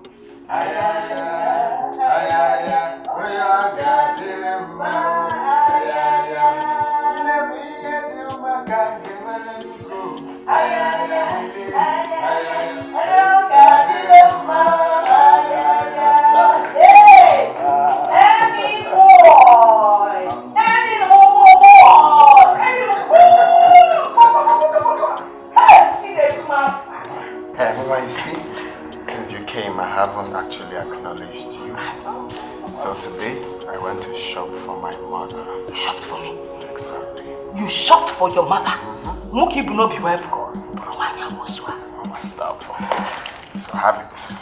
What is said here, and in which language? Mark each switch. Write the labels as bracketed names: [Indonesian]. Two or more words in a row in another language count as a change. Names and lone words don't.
[English] ayaya ayaya oya gadima ayaya mia dima kangemego ayaya ayaya oya gadima ayaya Hey, Emmy boy, Emmy boy, Hey, Mama, you see, since you came, I haven't actually acknowledged you. So today, I went to shop for my mother. You shopped for me? Exactly. You shopped for your mother? Muki will not be well, of course. Mama, stop. So have it.